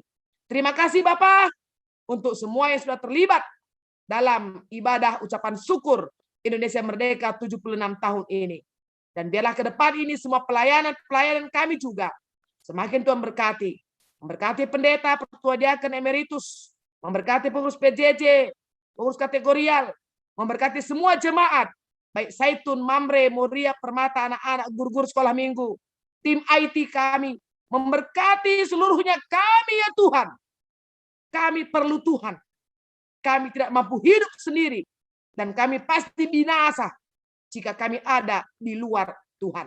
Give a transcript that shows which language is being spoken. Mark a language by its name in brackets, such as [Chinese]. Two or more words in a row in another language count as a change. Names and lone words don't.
[Indonesian] Terima kasih Bapak untuk semua yang sudah terlibat dalam ibadah ucapan syukur Indonesia Merdeka 76 tahun ini. Dan biarlah ke depan ini semua pelayanan kami juga semakin Tuhan berkati. Memberkati pendeta, pertua diaken emeritus, memberkati pengurus PJJ, pengurus kategorial, memberkati semua jemaat, baik Zaitun, Mamre, Moria, Permata, anak-anak, guru-guru sekolah minggu, tim IT kami, memberkati seluruhnya kami ya Tuhan. Kami perlu Tuhan. Kami tidak mampu hidup sendiri. Dan kami pasti binasa jika kami ada di luar Tuhan.